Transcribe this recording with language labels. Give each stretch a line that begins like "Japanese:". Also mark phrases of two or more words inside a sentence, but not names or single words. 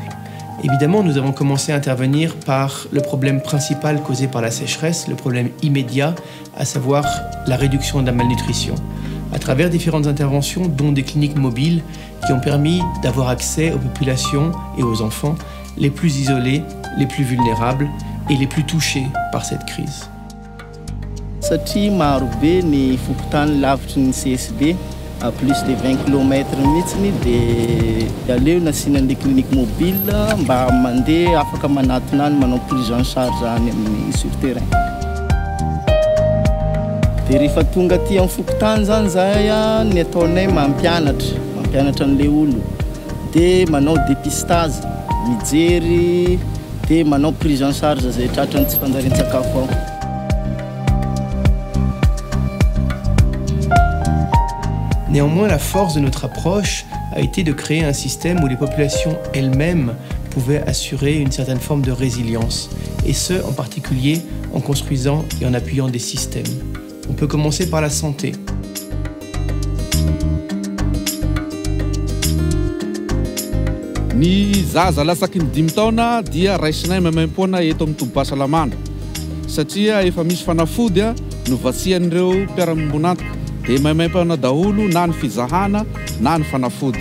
French: Évidemment, nous avons commencé à intervenir par le problème principal causé par la sécheresse, le problème immédiat, à savoir la réduction de la malnutrition, à travers différentes interventions, dont des cliniques mobiles, qui ont permis d'avoir accès aux populations et aux enfants les plus isolés, les plus vulnérables et les plus touchés par cette crise.
Malagasy: Satria marobe ny fokotany lavitry ny CSB
French: à plus de 20 km
Malagasy: mihitsiny dia aleo nasiana
French: le clinique mobile
Malagasy: mba mandeha afaka manatona any manao
French: prise en charge
Malagasy: any amin'ny
French: sur terrain.
Malagasy: Dia rehefa tonga aty amin'ny fokotany zany zahay ny ataonay mampianatra an'le olo dia manao dépistage mijery dia manao
French: prise en charge
Malagasy: zay tratrany tsy fandarin-tsakafo ao.
French: Néanmoins, la force de notre approche a été de créer un système où les populations elles-mêmes pouvaient assurer une certaine forme de résilience, et ce, en particulier en construisant et en appuyant des systèmes. On peut commencer par la santé.
Malagasy: Ny zaza lasaky ny 10 taona dia raisinay maimaim-poana eto amin'ny tombom-pahasalamana satria efa misy fanafody no vasian'ireo mpiara-miombonantoka dia maimaim-poana daholo na ny fizahana na ny fanafody.